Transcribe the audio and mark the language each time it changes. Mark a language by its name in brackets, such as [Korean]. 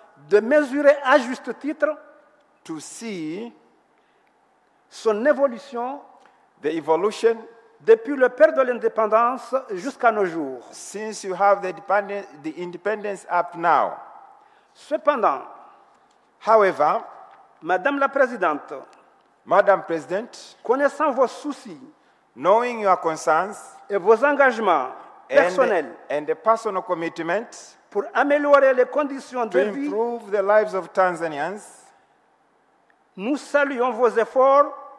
[French] de mesurer à juste titre [English] to see [French] son évolution [English] the evolution [French] depuis le père de l'indépendance jusqu'à nos jours. [English] since you have the independence up now. [French] Cependant, [English] However, [French] Madame la Présidente, [English] Madam President, [French] connaissant vos soucis [English] knowing your concerns [French] et vos engagements personnels [English] and the personal commitment [French] pour améliorer les conditions [English] to [French] de vie, [English] improve the lives of Tanzanians, [French] nous saluons vos efforts